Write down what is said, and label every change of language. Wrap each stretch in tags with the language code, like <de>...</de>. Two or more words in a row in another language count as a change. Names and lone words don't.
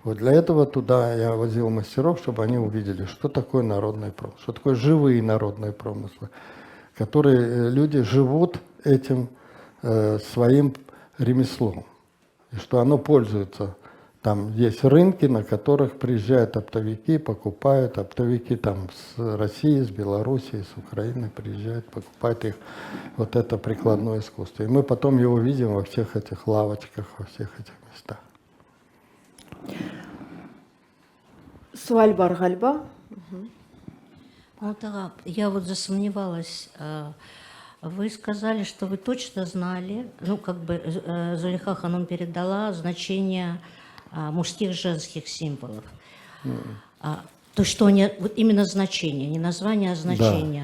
<ru>Вот для этого туда я возил мастеров, чтобы они увидели, что такое народный промысел, что такое живые народные промыслы, которые люди живут этим своим ремеслом, и что оно пользуется. Там есть рынки, на которых приезжают оптовики, покупают. Оптовики там с России, с Белоруссии, с Украины приезжают, покупают их. Вот это прикладное искусство. И мы потом его видим во всех этих лавочках, во всех этих местах.</ru> <crh>Суаль бар гальба.</crh> <ru>Мамутага, я вот засомневалась. Вы сказали, что вы точно знали, ну, как бы Зулейха Ханум передала значение мужских, женских символов. То, что они, вот именно значение, не название, а значение.</ru>